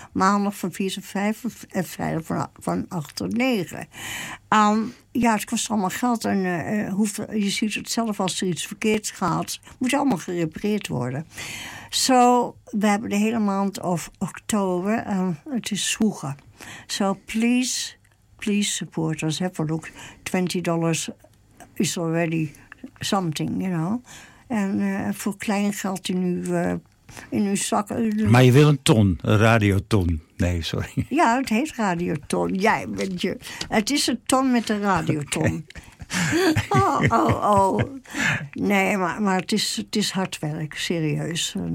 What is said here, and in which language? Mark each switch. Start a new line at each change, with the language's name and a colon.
Dutch: Maandag van 4 tot 5 en vrijdag van 8 tot 9. Ja, het kost allemaal geld en je ziet het zelf als er iets verkeerds gaat. Moet allemaal gerepareerd worden. Zo, we hebben de hele maand of oktober en het is zwoegen.
English: So please, please support us. Have a look. $20 is already something, you know.
Dutch: En voor klein geld in uw zak. Maar je wil een ton, een radioton. Nee, sorry. Ja, het heet radioton. Jij bent je. Het is een ton met een radioton. Okay. Oh. Nee, maar het is hard werk, serieus.